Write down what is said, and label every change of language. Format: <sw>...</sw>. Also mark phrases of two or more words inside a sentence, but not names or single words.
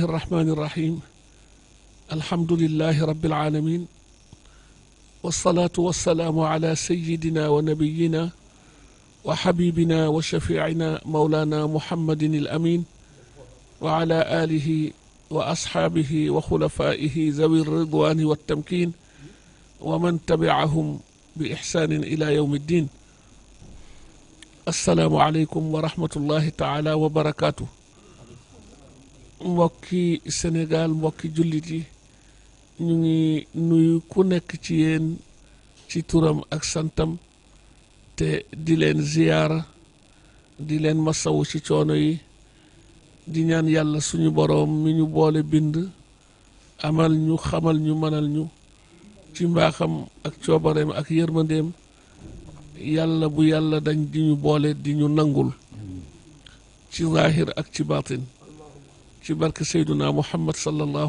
<ar>الرحمن الرحيم الحمد لله رب العالمين والصلاة والسلام على سيدنا ونبينا وحبيبنا وشفيعنا مولانا محمد الأمين وعلى آله وأصحابه وخلفائه ذوي الرضوان والتمكين ومن تبعهم بإحسان إلى يوم الدين السلام عليكم ورحمة الله تعالى وبركاته</ar> <wo>mbokki Sénégal mbokki jullit yi ñu ngi nuyu ku nekk ci yéen ci turam ak santam te di leen ziyaara di leen masawu ci coono yi di ñaan yàlla suñu boroom mi ñu boole bind amal ñu xamal ñu mënal ñu ci mbaaxam ak coobareem ak yërmandeem yàlla bu yàlla dañ di ñu boole di ñu nangul ci zaahir ak ci baatin ci barke Seyduna Muhammad sallallahu</wo>